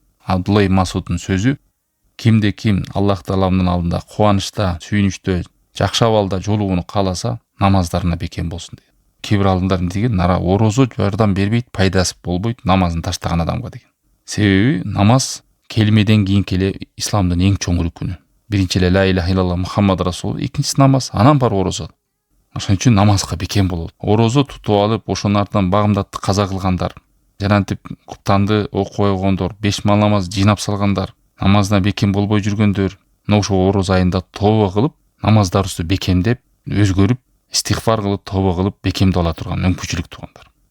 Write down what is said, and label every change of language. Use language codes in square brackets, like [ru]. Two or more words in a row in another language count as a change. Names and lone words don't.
[ky] Абдулла ибн Масуддун сөзү: кимде ким Аллах Тааланын алдында кубанычта, сүйүнүчтө, жакшы абалда жолугууну кааласа, намаздарына бекем болсун деген. Кээ бир алымдар деген нара орозо жардам бербейт, пайдасы болбойт намазын таштаган адамга деген. Себеби намаз келмеден кийинки эле исламдын эң чоң рүкүнү. Биринчи эле [ar] لا إله إلا الله محمد رسول, [ky] экинчиси намаз, анан бар орозо. Ошон үчүн намазга бекем болот. Орозо тутуп алып, ошонун артынан багымдатты каза кылгандар, жанантип куптанды окубай койгондор, 5 мал намаз жыйнап салгандар, намазына бекем болбой жүргөндөр, ошо ороз айында тооба кылып, намаздарыбызды бекемдеп, өзгөрүп, истигфар кылып, тооба кылып, бекемдеп ала турган мүмкүнчүлүк туугандар.